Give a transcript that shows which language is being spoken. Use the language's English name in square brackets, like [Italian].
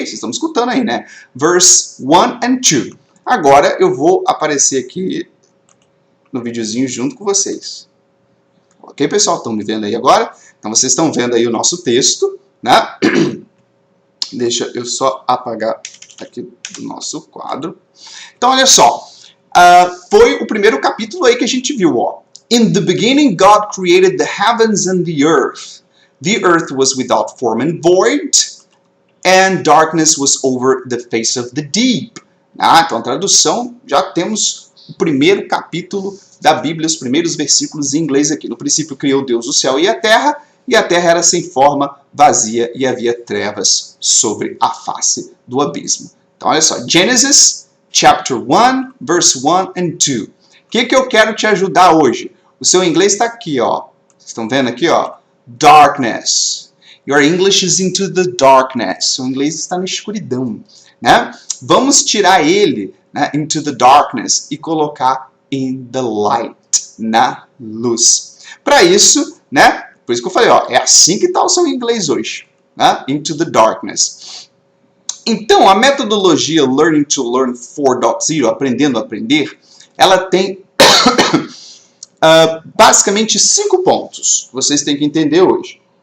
[Portuguese] Vocês estão me escutando aí, né? [English] Verse 1 and 2. [Portuguese] Agora eu vou aparecer aqui no videozinho junto com vocês. Ok, pessoal? Estão me vendo aí agora? Então vocês estão vendo aí o nosso texto, né? Deixa eu só apagar aqui do nosso quadro. Então, olha só. Foi o primeiro capítulo aí que a gente viu, ó. [English] In the beginning, God created the heavens and the earth. The earth was without form and void, and darkness was over the face of the deep. [Portuguese] Então, a tradução, já temos o primeiro capítulo da Bíblia, os primeiros versículos em inglês aqui. No princípio criou Deus o céu e a terra era sem forma, vazia, e havia trevas sobre a face do abismo. Então, olha só, [English] Genesis chapter 1, verse 1 and 2. [Portuguese] O que eu quero te ajudar hoje? O seu inglês está aqui, ó. Vocês estão vendo aqui, ó? [English] Darkness. Your English is into the darkness. [Portuguese] Seu inglês está na escuridão, né? Vamos tirar ele, né, [English] into the darkness [Portuguese] e colocar [English] in the light, [Portuguese] na luz. Para isso, né? Por isso que eu falei, ó, é assim que está o seu inglês hoje, né? [English] Into the darkness. [Portuguese] Então, a metodologia Learning to Learn 4.0, Aprendendo a Aprender, ela tem basicamente 5 pontos que vocês têm que entender hoje.